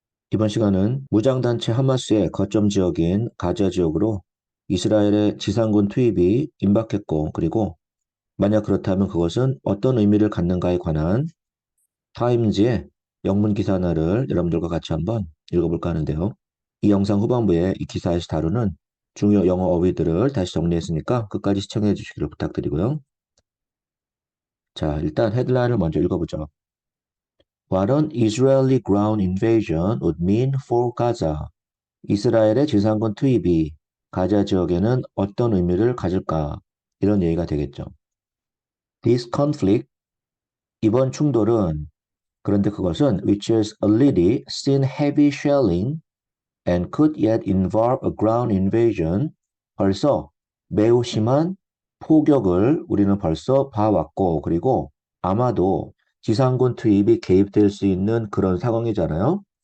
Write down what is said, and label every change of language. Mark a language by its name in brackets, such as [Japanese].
[Korean] 이번 시간은 무장단체 하마스의 거점 지역인 가자 지역으로 이스라엘의 지상군 투입이 임박했고, 그리고 만약 그렇다면 그것은 어떤 의미를 갖는가에 관한 타임즈의 영문 기사 하나를 여러분들과 같이 한번 읽어볼까 하는데요. 이 영상 후반부에 이 기사에서 다루는 중요 영어 어휘들을 다시 정리했으니까 끝까지 시청해 주시기를 부탁드리고요. 자, 일단 헤드라인을 먼저 읽어보죠. [English] What an Israeli ground invasion would mean for Gaza. [Korean] 이스라엘의 지상군 투입이 가자 지역에는 어떤 의미를 가질까? 이런 얘기가 되겠죠. [English] This conflict, [Korean] 이번 충돌은, 그런데 그것은 [English] which has already seen heavy shelling and could yet involve a ground invasion, [Korean] 벌써 매우 심한 포격을 우리는 벌써 봐왔고, 그리고 아마도 지상군 투입이 개입될 수 있는 그런 상황이잖아요.